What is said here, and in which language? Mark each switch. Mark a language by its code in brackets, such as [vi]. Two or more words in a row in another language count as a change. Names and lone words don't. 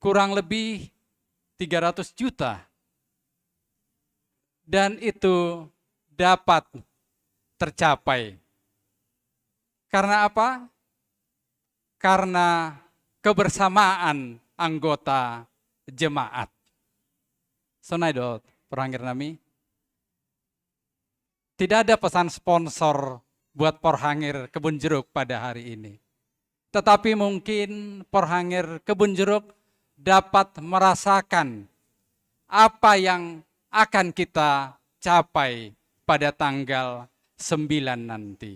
[id] kurang lebih 300 juta. Dan itu dapat tercapai. Karena apa? Karena kebersamaan anggota jemaat. [bts] Sonaidot, perangir nami. [id] Tidak ada pesan sponsor buat Porhangir Kebun Jeruk pada hari ini. Tetapi mungkin Porhangir Kebun Jeruk dapat merasakan apa yang akan kita capai pada tanggal 9 nanti.